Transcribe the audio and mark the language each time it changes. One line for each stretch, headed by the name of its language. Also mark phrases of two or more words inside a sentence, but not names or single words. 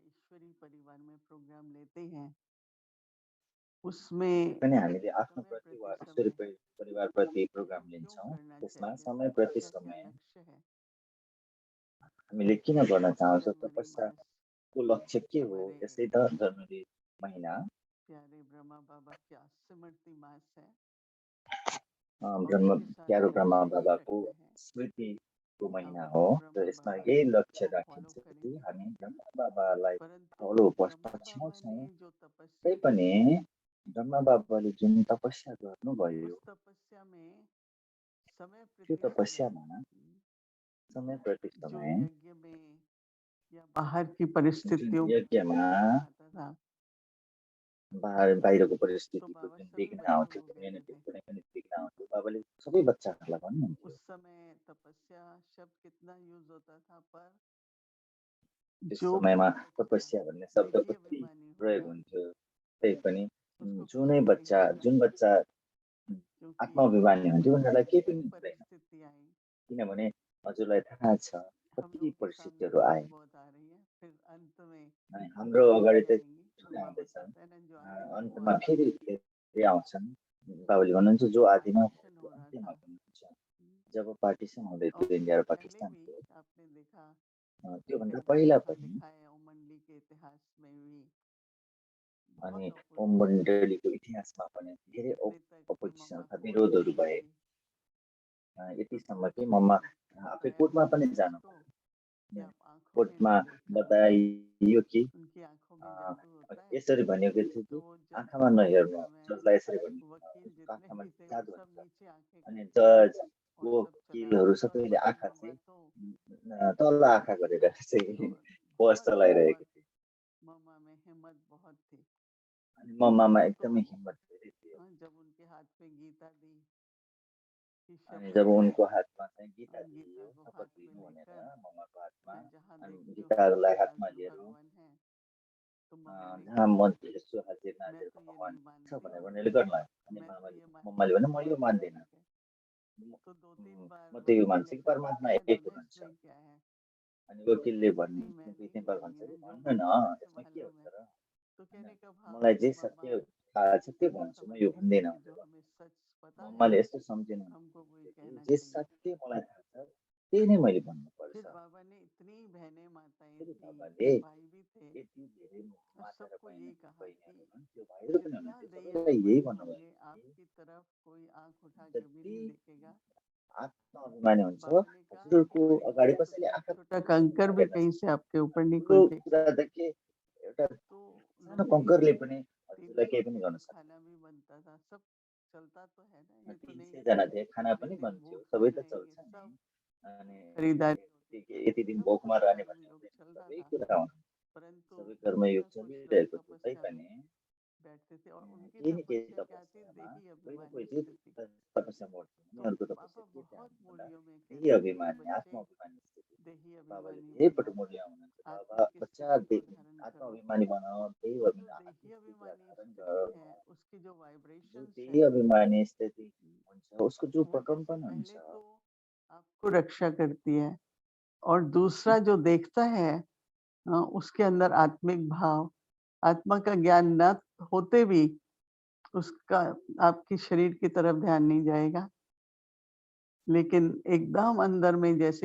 Hindi: ईश्वरी परिवार में प्रोग्राम लेते हैं उसमें
Nepali: पनि हामीले आफ्नो समय प्रति वा
Hindi: प्रति
Nepali: ईश्वरी
Hindi: समय
Nepali: परिवारप्रति
Hindi: वो प्रोग्राम क्यों
Nepali: लिन्छौँ,
Hindi: करना
Nepali: त्यसमा
Hindi: चाहिए? समय प्रति तपस्या क्या
Nepali: समय
Hindi: लक्ष्य है?
Nepali: हामीले किन गर्न तपस्या चाहन्छौँ,
Hindi: हमारी मानस
Nepali: तपस्याको लक्ष्य के हो?
Hindi: हमारे
Nepali: यसै त जनवरी महिना
Hindi: प्यारे ब्रह्मा बाबा क्या सिमरती मास है और
Nepali: ब्रह्म
Hindi: उसके साथ
Nepali: प्यारो ब्रह्मा
Hindi: लक्ष्य यही
Nepali: बाबाको
Hindi: रखते हैं
Nepali: स्मृतिको
Hindi: कि
Nepali: महिना
Hindi: हम
Nepali: हो र
Hindi: ब्रह्मा
Nepali: यसमा
Hindi: बाबा
Nepali: यही लक्ष्य
Hindi: को फॉलो
Nepali: राखिन्छ कि
Hindi: करेंगे।
Nepali: हामी ब्रह्मा बाबालाई
Hindi: परंतु
Nepali: फलो
Hindi: ब्रह्मा बाबा
Nepali: पछ्याउँछौँ।
Hindi: ने जो
Nepali: तै
Hindi: तपस्या की
Nepali: पनि ब्रह्मा बाबाले जुन तपस्या गर्नुभयो,
Hindi: उस तपस्या में समय
Nepali: त्यो
Hindi: प्रति समय
Nepali: तपस्यामा समय प्रति
Hindi: जो
Nepali: समय
Hindi: यज्ञ में या बाहर की
Nepali: जुन
Hindi: परिस्थितियों में जो
Nepali: यज्ञमा
Hindi: विघ्न आता था
Nepali: बाहिरको
Hindi: तो
Nepali: परिस्थितिको
Hindi: बाबा
Nepali: जुन
Hindi: सभी
Nepali: विघ्न
Hindi: बच्चों
Nepali: आउँथ्यो,
Hindi: को
Nepali: कुनै न
Hindi: कहते थे
Nepali: कुनै पनि विघ्न आउँथ्यो, बाबाले सबै बच्चाहरूलाई भन्नुहुन्थ्यो।
Hindi: उस समय तपस्या शब्द कितना यूज होता था पर
Nepali: त्यस
Hindi: जो भी
Nepali: समयमा
Hindi: बच्चा
Nepali: तपस्या भन्ने शब्द
Hindi: देही
Nepali: कति
Hindi: अभिमानी
Nepali: प्रयोग
Hindi: होगा
Nepali: हुन्थ्यो। त्यही पनि
Hindi: उसको कुछ
Nepali: जुनै
Hindi: भी नहीं
Nepali: बच्चा
Hindi: होगा
Nepali: जुन बच्चा
Hindi: क्योंकि
Nepali: आत्माभिमानी हुन्थ्यो
Hindi: हमारे
Nepali: उनीहरूलाई केही
Hindi: जैसी
Nepali: पनि हुँदैन।
Hindi: परिस्थिति आई
Nepali: किनभने हजुरलाई थाहा छ
Hindi: हम
Nepali: कति
Hindi: लोगों के सामने
Nepali: परिस्थितिहरू
Hindi: थोड़ी
Nepali: आए
Hindi: बहुत आ रही है फिर अंत में
Nepali: अनि हाम्रो
Hindi: और
Nepali: अगाडि
Hindi: भी
Nepali: त
Hindi: आएंगी।
Nepali: छुट्टै
Hindi: बाबा
Nepali: आउँदैछन्,
Hindi: बताते हैं ना जो आदि में वो
Nepali: अन्तमा
Hindi: आदि
Nepali: फेरि
Hindi: में
Nepali: धेरै आउँछन्। बाबाले भन्नुहुन्छ जो
Hindi: जब
Nepali: आदिमा भयो
Hindi: पार्टीशन
Nepali: त्यो
Hindi: हो रहा
Nepali: अन्त्यमा
Hindi: था
Nepali: पनि हुन्छ। जब पार्टिसन हुँदै
Hindi: और
Nepali: थियो इन्डिया
Hindi: उससे
Nepali: र
Hindi: पहले भी
Nepali: पाकिस्तानको,
Hindi: आपने देखा एक
Nepali: त्योभन्दा
Hindi: अध्याय
Nepali: पहिला
Hindi: वहाँ
Nepali: पनि
Hindi: लिखा है ओम मंडली के इतिहास में भी
Nepali: अनि
Hindi: बहुत
Nepali: ओम
Hindi: ऑपोजिशन हुई
Nepali: मण्डलीको इतिहासमा पनि धेरै
Hindi: त्रेता के
Nepali: अपोजिसन
Hindi: मम्मा
Nepali: अर्थात्
Hindi: कोर्ट
Nepali: विरोधहरू
Hindi: में
Nepali: भए।
Hindi: गई तो
Nepali: यतिसम्म कि
Hindi: तपस्या
Nepali: मम्मा आफै
Hindi: बताया
Nepali: कोर्टमा
Hindi: गया
Nepali: पनि
Hindi: है
Nepali: जानु
Hindi: उसको कि
Nepali: पर्यो।
Hindi: आप आंखों में
Nepali: कोर्टमा
Hindi: नहीं देखा
Nepali: बताइयो कि
Hindi: उनकी आंखों में जादू होता है
Nepali: यसरी भनिएको थियो
Hindi: तो
Nepali: कि
Hindi: वो जज
Nepali: आँखामा
Hindi: उस
Nepali: नहेर्नु,
Hindi: समय
Nepali: जजलाई यसरी भनिएको
Hindi: वकील
Nepali: उसको
Hindi: जितने
Nepali: आँखामा
Hindi: भी थे वो
Nepali: जादु
Hindi: सब
Nepali: हुन्छ।
Hindi: नीचे आंखें
Nepali: अनि
Hindi: करके
Nepali: जज
Hindi: और सब चले
Nepali: वकिलहरू
Hindi: आते थे और
Nepali: सबैले
Hindi: बाकी
Nepali: आँखा
Hindi: बाबा
Nepali: चाहिँ
Hindi: तो
Nepali: तल्लो आँखा गरेर
Hindi: तो
Nepali: चाहिँ बस
Hindi: बहुत
Nepali: चलाइरहेको
Hindi: बहुत
Nepali: थियो।
Hindi: मम्मा में हिम्मत बहुत थी
Nepali: अनि मम्मामा
Hindi: तो
Nepali: एकदमै हिम्मत धेरै थियो।
Hindi: जब उनके हाथ पे गीता दी कि
Nepali: अनि
Hindi: शपथ
Nepali: जब
Hindi: लो
Nepali: उनको हातमा चाहिँ गीता
Hindi: गीता
Nepali: दिइयो,
Hindi: को
Nepali: शपथ
Hindi: हाथ में
Nepali: लिनु भनेर
Hindi: लेकर
Nepali: मम्माको हातमा,
Hindi: मैं जहाँ
Nepali: अनि
Hindi: देखती हूँ
Nepali: गीतालाई
Hindi: हाजिर
Nepali: हातमा
Hindi: नाजिर
Nepali: लिएर
Hindi: भगवान है तो मम्मा ने
Nepali: जहाँ
Hindi: कहा
Nepali: म हेर्छु हाजिर
Hindi: मैं
Nepali: नाजिरको
Hindi: तो ये
Nepali: भगवान
Hindi: नहीं
Nepali: छ
Hindi: मानती
Nepali: भनेर उनीहरूले गर्न लाग्यो। अनि
Hindi: मैं तो ये
Nepali: मम्माले
Hindi: मानती
Nepali: भने
Hindi: हूँ
Nepali: म यो
Hindi: भगवान एक
Nepali: मान्दिनँ,
Hindi: है तो दो तीन बार
Nepali: म त यो
Hindi: वकील
Nepali: मान्छु
Hindi: ने
Nepali: कि
Hindi: कहा
Nepali: परमात्मा
Hindi: अच्छा
Nepali: एक
Hindi: रमेश
Nepali: हुनुहुन्छ।
Hindi: भाई क्या है
Nepali: अनि वकिलले
Hindi: तो
Nepali: भन्नु
Hindi: नहीं मैं नहीं
Nepali: नेपाल भन्छ
Hindi: बोलूंगी
Nepali: कि
Hindi: ना जो
Nepali: भन्नु न
Hindi: मालूम है सो
Nepali: यसमा के
Hindi: मालूम
Nepali: हुन्छ
Hindi: है
Nepali: र,
Hindi: तो कहने का भाव
Nepali: मलाई
Hindi: है
Nepali: जे
Hindi: कि
Nepali: सत्य
Hindi: मम्मा
Nepali: थाहा छ त्यो
Hindi: मैं
Nepali: भन्छु, म यो
Hindi: समझती थी
Nepali: भन्दिनँ
Hindi: कि जो
Nepali: भनेर।
Hindi: हमें सच पता है
Nepali: मम्माले यस्तो सम्झिनु
Hindi: हमको कोई
Nepali: कि
Hindi: कहना
Nepali: जे
Hindi: चाहिए
Nepali: सत्य मलाई थाहा छ त्यही नै मैले भन्नुपर्छ।
Hindi: फिर बाबा ने इतनी बहनें माताएं
Nepali: फेरि
Hindi: थी
Nepali: बाबाले
Hindi: भाई भी थे
Nepali: यति धेरै
Hindi: और
Nepali: माता र
Hindi: सबको यही कहा कि
Nepali: बहिनीहरू हुनुहुन्थ्यो, भाइहरू पनि
Hindi: जितना
Nepali: हुनुहुन्थ्यो,
Hindi: दही
Nepali: सबैलाई यही
Hindi: अभिमानी
Nepali: भन्नुभयो
Hindi: होंगे
Nepali: कि
Hindi: आपकी तरफ कोई आंख उठा के भी
Nepali: जति
Hindi: नहीं देखेगा।
Nepali: आत्माभिमानी हुन्छ,
Hindi: बाबा ने कहा कि
Nepali: हजुरको
Hindi: कोई
Nepali: अगाडि
Hindi: छोटा
Nepali: कसैले आँखा
Hindi: छोटा कंकर भी
Nepali: मार्दैन।
Hindi: कहीं से आपके ऊपर नहीं
Nepali: ठुलो
Hindi: कोई फेंकता
Nepali: कुरा देखि एउटा
Hindi: तो
Nepali: सानो
Hindi: लोग
Nepali: कङ्करले पनि
Hindi: तीन
Nepali: हजुरलाई केही
Hindi: सौ
Nepali: पनि गर्न
Hindi: दिन
Nepali: सक्दैन।
Hindi: खाना भी बनता था सब चलता तो है ना ये तो नहीं
Nepali: 300 जना थिए, खाना
Hindi: कि
Nepali: पनि
Hindi: दिन
Nepali: बन्थ्यो,
Hindi: भूख
Nepali: सबै
Hindi: मर
Nepali: त चल्छ
Hindi: रहेंगे
Nepali: नि।
Hindi: सब
Nepali: अनि
Hindi: खरीदारी होती थी
Nepali: यति दिन
Hindi: सब
Nepali: भोकमा
Hindi: कुछ
Nepali: रहने
Hindi: आदमी
Nepali: भन्ने
Hindi: लोग
Nepali: हुँदैन,
Hindi: चल रहा
Nepali: सबै
Hindi: था
Nepali: कुरा हुन्छ।
Hindi: परंतु
Nepali: सबै
Hindi: कुछ
Nepali: घरमा युग
Hindi: ना कुछ लोग
Nepali: चलिरहेको थियो,
Hindi: तपस्या में
Nepali: तैपनि
Hindi: बैठते थे और उनकी
Nepali: केही न केही
Hindi: तपस्या क्या थी
Nepali: तपस्यामा
Hindi: देही
Nepali: कोही न
Hindi: अभिमानी
Nepali: कोही चाहिँ
Hindi: स्थिति
Nepali: तपस्या गर्छ।
Hindi: तो
Nepali: उनीहरूको तपस्या
Hindi: बाबा
Nepali: के थियो
Hindi: बहुत
Nepali: भन्दा
Hindi: मूल्यों में
Nepali: त्यही
Hindi: कहते थे कि
Nepali: अभिमानी,
Hindi: बच्चे
Nepali: आत्माभिमानी स्थिति।
Hindi: देही
Nepali: बाबाले
Hindi: अभिमानी
Nepali: धेरै
Hindi: बनो
Nepali: पटक मूल्याउनुहुन्छ,
Hindi: बाबा आत्मिक बच्चा स्थिति को धारण करो
Nepali: आत्माभिमानी बनाओ, त्यही
Hindi: वो जो
Nepali: आत्मिक
Hindi: देही
Nepali: स्थितिलाई
Hindi: अभिमानी
Nepali: धारण
Hindi: स्थिति
Nepali: गर्नु।
Hindi: है उसकी जो
Nepali: जो
Hindi: वाइब्रेशंस
Nepali: त्यही
Hindi: है
Nepali: अभिमानी स्थिति हुन्छ, उसको जो
Hindi: वो कैसे
Nepali: प्रकम्पन हुन्छ,
Hindi: पहले तो आपको रक्षा करती है और दूसरा जो देखता है उसके अंदर आत्मिक भाव आत्मा का ज्ञान न होते भी उसका आपकी शरीर की तरफ ध्यान नहीं जाएगा लेकिन एकदम अंदर में जैसे